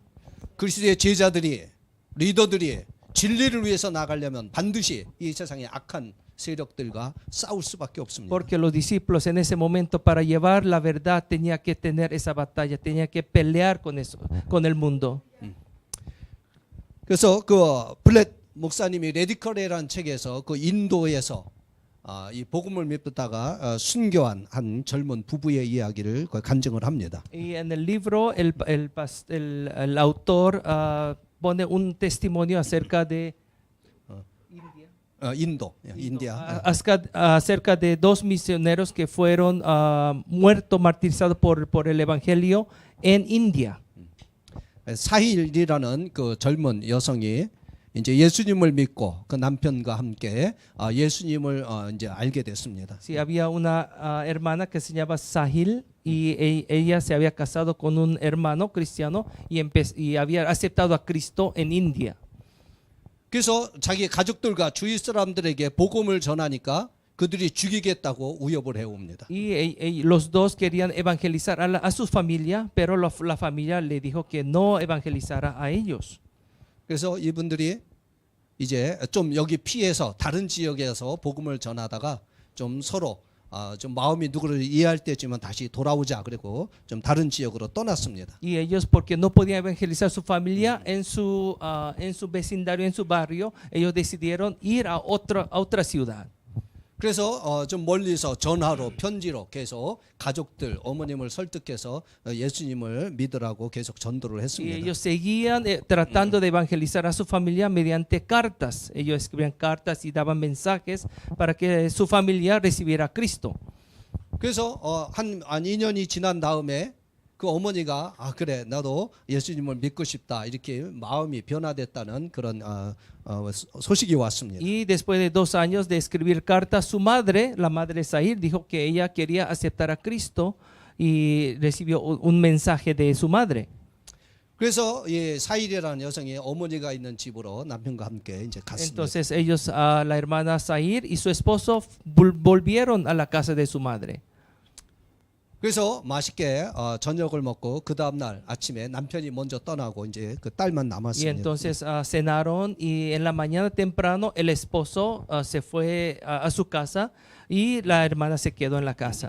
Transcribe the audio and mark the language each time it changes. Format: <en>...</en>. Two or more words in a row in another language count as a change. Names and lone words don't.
<ko>그리스도의 제자들이 리더들이 진리를 위해서 나가려면 반드시 이 세상의 악한 세력들과 싸울 수밖에 없습니다.</ko> <es>Porque los discípulos en ese momento para llevar la verdad tenía que tener esa batalla, tenía que pelear con eso, con el mundo.</es> <ko>그래서 그 블렛 목사님이 레디컬이라는 책에서 그 인도에서 이 복음을 믿다가 순교한 한 젊은 부부의 이야기를 간증을 합니다.</ko> <es>Y en el libro el autor pone un testimonio acerca de</es> <ko>인도, 인디아.</ko> <es>acerca de dos misioneros que fueron muertos, martirizados por el evangelio en India.</es> <ko>사힐이라는 그 젊은 여성이 이제 예수님을 믿고 그 남편과 함께 예수님을 이제 알게 됐습니다.</ko> <es>Sí, había una hermana que se llamaba Sahil y ella se había casado con un hermano cristiano y había aceptado a Cristo en India.</es> <ko>그래서 자기 가족들과 주위 사람들에게 복음을 전하니까 그들이 죽이겠다고 위협을 해옵니다.</ko> <es>Y los dos querían evangelizar a su familia, pero la familia le dijo que no evangelizara a ellos.</es> <ko>그래서 이분들이 이제 좀 여기 피해서 다른 지역에서 복음을 전하다가 좀 서로 좀 마음이 누구를 이해할 때쯤은 다시 돌아오자 그리고 좀 다른 지역으로 떠났습니다.</ko> <es>Y ellos, porque no podían evangelizar su familia en su vecindario, en su barrio, ellos decidieron ir a otra ciudad.</es> <ko>그래서 좀 멀리서 전화로 편지로 계속 가족들 어머님을 설득해서 예수님을 믿으라고 계속 전도를</ko> <es>Y</es> <ko>했습니다.</ko> <es>ellos seguían tratando de evangelizar a su familia mediante cartas. Ellos escribían cartas y daban mensajes para que su familia recibiera a Cristo.</es> <ko>그래서 한 2년이 지난 다음에 그 어머니가 그래 나도 예수님을 믿고 싶다 이렇게 마음이 변화됐다는 그런 소식이 왔습니다.</ko> <es>Y después de 2 años de escribir cartas, su madre, la madre Zahir, dijo que ella quería aceptar a Cristo y recibió un mensaje de su madre.</es> <ko>그래서 이 사일이라는 여성이 어머니가 있는 집으로 남편과 함께 이제 갔습니다.</ko> <es>Entonces ellos, la hermana Zahir y su esposo volvieron a la casa de su madre.</es> <ko>그래서 맛있게 저녁을 먹고 그 다음 날 아침에 남편이 먼저 떠나고 이제 그 딸만</ko> <es>Y</es> <ko>남았습니다.</ko> <es>entonces cenaron y en la mañana temprano el esposo se fue a su casa y la hermana se quedó en la casa.</es>